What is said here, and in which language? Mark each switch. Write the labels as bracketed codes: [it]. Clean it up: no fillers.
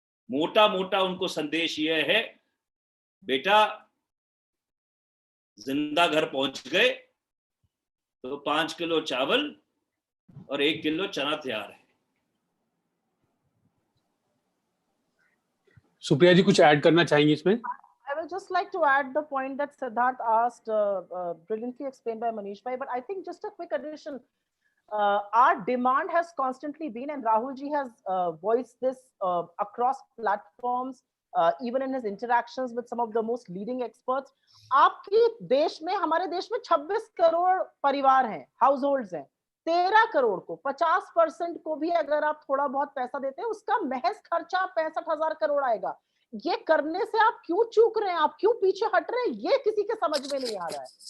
[hi] मोटा मोटा उनको संदेश यह है, बेटा जिंदा घर पहुंच गए तो 5 किलो चावल और 1 किलो चना तैयार है। सुप्रिया जी कुछ ऐड करना चाहेंगे इसमें? [en] I would just like to add the point that Siddharth asked, brilliantly explained by Manish Bhai, but I think just a quick addition. our demand has constantly been, and Rahul ji has voiced this across platforms, even in his interactions with some of the most leading experts. [hi] आपके देश में, हमारे देश में 26 करोड़ परिवार हैं, house holds हैं। 13 करोड़ को 50% को भी अगर आप थोड़ा बहुत पैसा देते हैं, उसका महज खर्चा 65,000 करोड़ आएगा। ये करने से आप क्यों चूक रहे हैं, आप क्यों पीछे हट रहे हैं, ये किसी के समझ में नहीं आ रहा है।